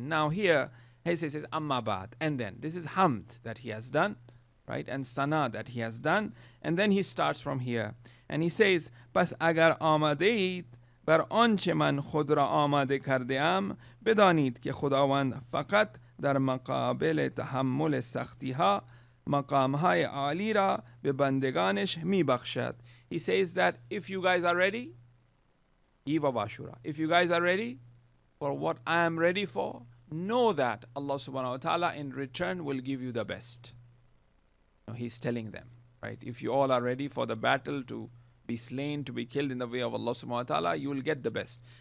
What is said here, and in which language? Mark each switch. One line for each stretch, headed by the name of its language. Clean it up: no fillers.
English: Now here he says amma ba'd. And then this is hamd that he has done, right? And sana that he has done. And then he starts from here. And he says,
Persian: پس اگر آمدید بر آنچه من خود را آماده کرده ام بدانید که خداوند فقط در مقابل تحمل سختی ها مقام های عالی را به بندگانش می بخشد.
English: He says that if you guys are ready, Eve of Ashura, if you guys are ready for what I am ready for, know that Allah subhanahu wa ta'ala in return will give you the best. He's telling them, right? If you all are ready for the battle to be slain, to be killed in the way of Allah subhanahu wa ta'ala, you will get the best.